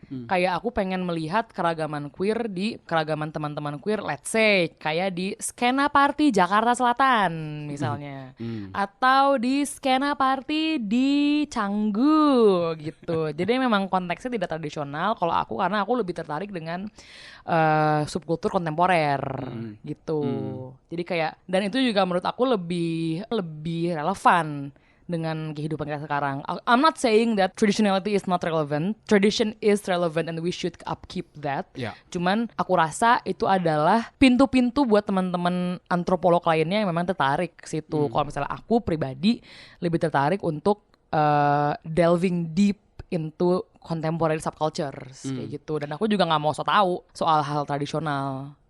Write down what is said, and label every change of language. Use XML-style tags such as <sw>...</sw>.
<id>Kayak aku pengen melihat keragaman queer di keragaman teman-teman queer,</id> <en>let's say</en> <id>kayak di skena party Jakarta Selatan misalnya, atau di skena party di Canggu gitu. Jadi memang konteksnya tidak tradisional kalau aku, karena aku lebih tertarik dengan subkultur kontemporer gitu. Jadi kayak, dan itu juga menurut aku lebih relevan dengan kehidupan kita sekarang.</id> <en>I'm not saying that traditionality is not relevant. Tradition is relevant and we should upkeep that.</en> <id>Ya. Cuman aku rasa itu adalah pintu-pintu buat teman-teman antropolog lainnya yang memang tertarik ke situ. Kalau misalnya aku pribadi lebih tertarik untuk</id> <en>delving deep into contemporary subcultures</en> <id>kayak gitu. Dan aku juga nggak mau so tahu soal hal tradisional.</id>